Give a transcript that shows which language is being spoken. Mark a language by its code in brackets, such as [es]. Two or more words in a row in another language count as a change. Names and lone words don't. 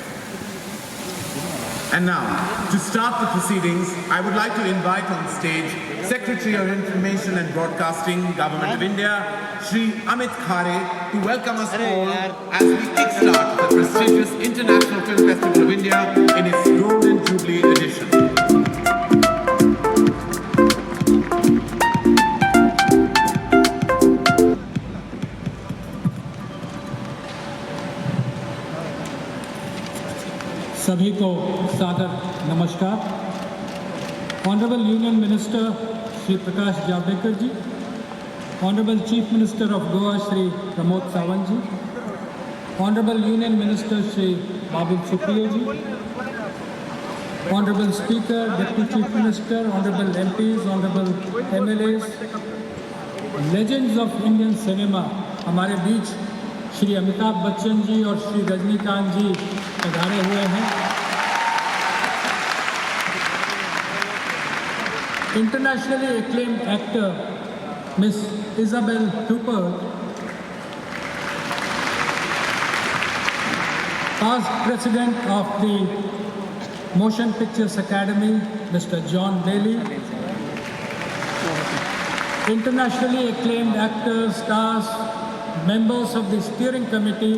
[en] And now, to start the proceedings, I would like to invite on stage Secretary of Information and Broadcasting, Government of India, Shri Amit Khare, to welcome us all as we kickstart the prestigious International Film Festival of India in its Golden Jubilee edition. [hi] सभी को सादर नमस्कार। [en] Honourable Union Minister Shri Prakash Javadekar ji, Honourable Chief Minister of Goa Shri Pramod Sawant ji, Honourable Union Minister Shri Babul Supriyo ji, Honourable Speaker, Deputy Chief Minister, Honourable MPs, Honourable MLAs, Legends of Indian Cinema, [hi] हमारे बीच श्री अमिताभ बच्चन जी और श्री रजनीकांत जी पधारे हुए हैं। [en] इंटरनेशनली acclaimed actor Miss Isabel Huppert, past president of the Motion Pictures Academy, Mr. John Bailey, internationally acclaimed actors, stars, members of the steering committee.